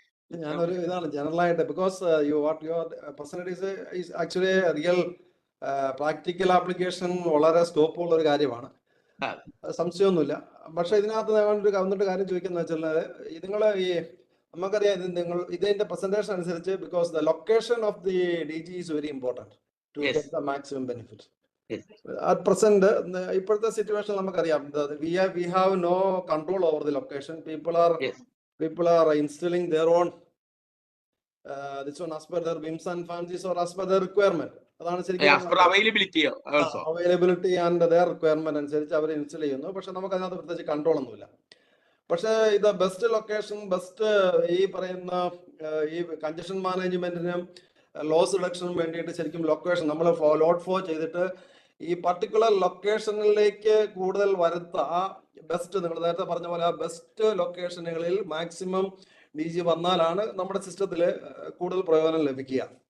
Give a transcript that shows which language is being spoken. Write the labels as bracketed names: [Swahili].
[Malayalam] ഞാനൊരു ഇതാണ് ജനറലായിട്ട് [English] because your percentage is actually real practical application [Malayalam] വളരെ സ്കോപ്പുള്ള ഒരു കാര്യമാണ്, സംശയമൊന്നുമില്ല. പക്ഷെ ഇതിനകത്ത് വന്നിട്ട് കാര്യം ചോദിക്കുന്നത് വെച്ചാൽ നിങ്ങൾ നമുക്കറിയാം ഇതിന്റെ പ്രസന്റേഷൻ അനുസരിച്ച് [English] Because the location of the DG is very important to get the maximum benefit. At present, [Malayalam] ഇപ്പോഴത്തെ സിറ്റുവേഷൻ നമുക്കറിയാം, [English] we have no control over the location. People are installing their own this one as per their whims and fancies or as per their requirement. [Malayalam] അതാണ് ശരിക്കും availability and [English] their requirement [Malayalam] അനുസരിച്ച് അവർ install ചെയ്യുന്നു. പക്ഷെ നമുക്ക് അതിനകത്ത് പ്രത്യേകിച്ച് control ഒന്നുമില്ല. പക്ഷേ ഇത് ബെസ്റ്റ് ലൊക്കേഷൻ, ബെസ്റ്റ് ഈ പറയുന്ന ഈ കൺജഷൻ മാനേജ്മെന്റിനും ലോസ് റിഡക്ഷനും വേണ്ടിയിട്ട് ശരിക്കും ലൊക്കേഷൻ നമ്മൾ ലോഡ് ഫ്ലോ ചെയ്തിട്ട് ഈ പർട്ടിക്കുലർ ലൊക്കേഷനിലേക്ക് കൂടുതൽ ആ ബെസ്റ്റ്, നിങ്ങൾ നേരത്തെ പറഞ്ഞ പോലെ ആ ബെസ്റ്റ് ലൊക്കേഷനുകളിൽ മാക്സിമം DG വന്നാലാണ് നമ്മുടെ സിസ്റ്റത്തിൽ കൂടുതൽ പ്രയോജനം ലഭിക്കുക.